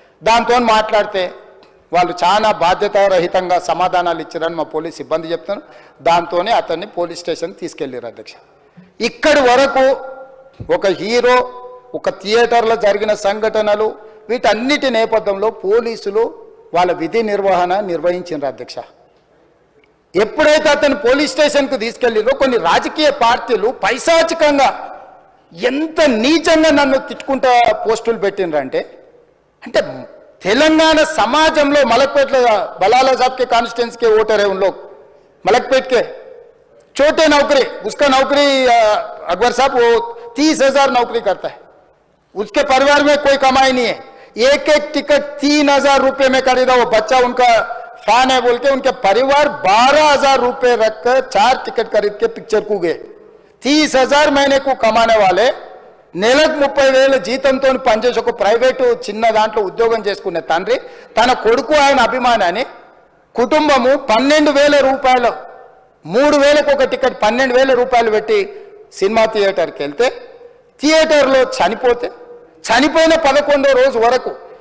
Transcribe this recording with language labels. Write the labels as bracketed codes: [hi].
[te] దాంతో మాట్లాడితే వాళ్ళు చాలా బాధ్యతారహితంగా సమాధానాలు ఇచ్చారని మా పోలీస్ సిబ్బంది చెప్తాను. దాంతోనే అతన్ని పోలీస్ స్టేషన్ తీసుకెళ్ళారు అధ్యక్ష. ఇక్కడి వరకు ఒక హీరో, ఒక థియేటర్లో జరిగిన సంఘటనలు, వీటన్నిటి నేపథ్యంలో పోలీసులు వాళ్ళ విధి నిర్వహణ నిర్వహించారు అధ్యక్ష. ఎప్పుడైతే అతను పోలీస్ స్టేషన్కు తీసుకెళ్ళిరో కొన్ని రాజకీయ పార్టీలు పైశాచికంగా ఎంత నీచంగా నన్ను తిట్టుకుంటా పోస్టులు పెట్టినరంటే, అంటే తెలంగాణ समाजంలో [hi] मलकपेट बलाला साहब के कॉन्स्टिट्यूंसी के वोटर है, उन लोग मलकपेट के छोटे नौकरी, उसका नौकरी अकबर साहब वो 30,000 नौकरी करता है, उसके परिवार में कोई कमाई नहीं है, एक एक टिकट 3,000 रुपये में खरीदा, वो बच्चा उनका फैन है बोल के उनके परिवार 12,000 रुपये रखकर 4 टिकट खरीद के पिक्चर को गए. 30,000 महीने को कमाने वाले [te] నెలకు 30,000 జీతంతో పనిచేసి ఒక ప్రైవేటు చిన్న దాంట్లో ఉద్యోగం చేసుకునే తండ్రి తన కొడుకు ఆయన అభిమానాన్ని కుటుంబము 12,000 రూపాయలు 3,000కు ఒక టికెట్ 12,000 రూపాయలు పెట్టి సినిమా థియేటర్కి వెళ్తే థియేటర్లో చనిపోతే చనిపోయిన 11వ రోజు వరకు